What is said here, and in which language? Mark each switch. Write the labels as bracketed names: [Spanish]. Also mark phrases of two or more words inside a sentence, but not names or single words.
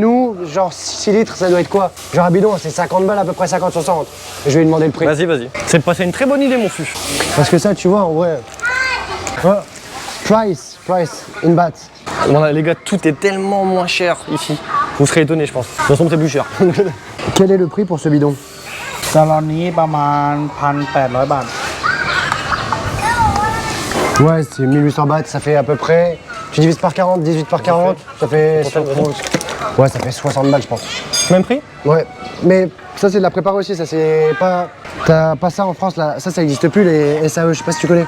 [French] nous, genre 6 litres, ça doit être quoi? Genre un bidon, c'est 50 balles, à peu près 50-60. Je vais lui demander le prix. Vas-y. C'est une très bonne idée mon fût. Parce que ça, tu vois, en vrai. Ouais. [English] Price in bahts. [French] Bon, là, les gars, tout est tellement moins cher ici. Vous serez étonnés je pense. De toute façon c'est plus cher. Quel est le prix pour ce bidon? [Thai] ตลอดนี้ประมาณ 1,800 บาท [French] Ouais, c'est 1800 bahts, ça fait à peu près. Tu divises par 40, 18 par 40, ça fait. Ouais, ça fait 60 balles, je pense. Même prix? Ouais, mais ça, c'est de la prépa aussi, ça, c'est pas. T'as pas ça en France, là. Ça n'existe plus, les SAE, je sais pas si tu connais.